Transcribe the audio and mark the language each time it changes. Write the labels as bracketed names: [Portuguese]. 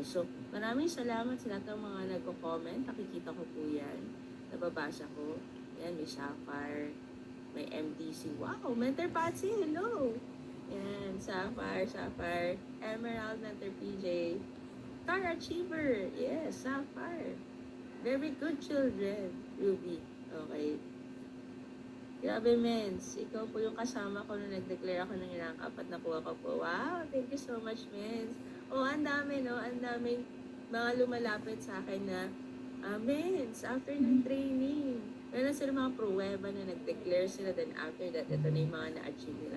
[Filipino] So, maraming salamat sa lahat ng mga nagko-comment. Nakikita ko po yan. Nababasa ko. Yan, may Sapphire, may MTC. [English] Wow, Mentor Patsy, hello! Yan, Sapphire, Emerald, Mentor PJ, Star Achiever, yes, Sapphire. Very good children, Ruby. [Filipino] Okay. Grabe, Mens. Ikaw po yung kasama ko nung nag-declare ako ng rank up at nakuha ko po. [English] Wow, thank you so much, [Filipino] Mens. Oh, ang dami, no? Ang daming mga lumalapit sa akin na, Mens, after ng training, meron sila mga pruweba na nag-declare sila, then after that, ito na yung mga na-achieve nila.